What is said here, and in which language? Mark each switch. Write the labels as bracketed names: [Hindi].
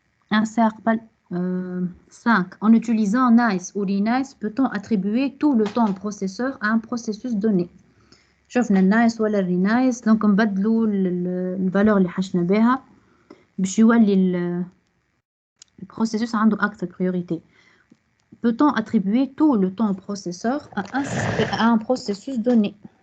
[French] Un cercle 5. En utilisant nice ou renice, peut-on attribuer tout le temps au processeur à un processus donné. [Arabic] شفنا النايس ولا الرينايس دونك نبدلوا الفالور اللي حشنا بها باش يولي البروسيسوس عنده أكثر priorité. [French] Peut-on attribuer tout le temps au processeur à un processus donné.